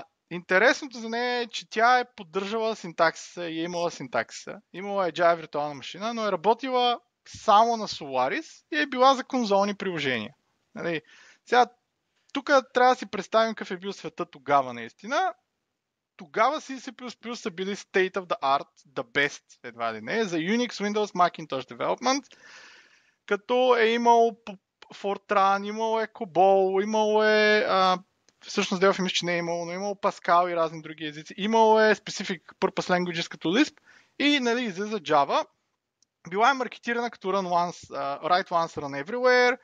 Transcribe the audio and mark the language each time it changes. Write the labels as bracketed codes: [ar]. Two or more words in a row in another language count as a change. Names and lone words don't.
[bg] Интересното за нея е, че тя е поддържала синтаксиса и е имала синтаксиса. Имала е Java виртуална машина, но е работила само на Solaris и е била за конзолни приложения. Нали? Сега, тук трябва да си представим какъв е бил света тогава наистина. Тогава C++ са били [en] state of the art, the best, [bg] едва ли не, за Unix, Windows, Macintosh Development, като е имал Fortran, имало е COBOL, имало е... всъщност Delphi мисля, че не е имало, но имало Pascal и разни други езици. Имало е [en] Specific Purpose Languages [bg] като Lisp и нали, излиза Java. Била е маркетирана като [en] Run Once, Write Once, Run Everywhere.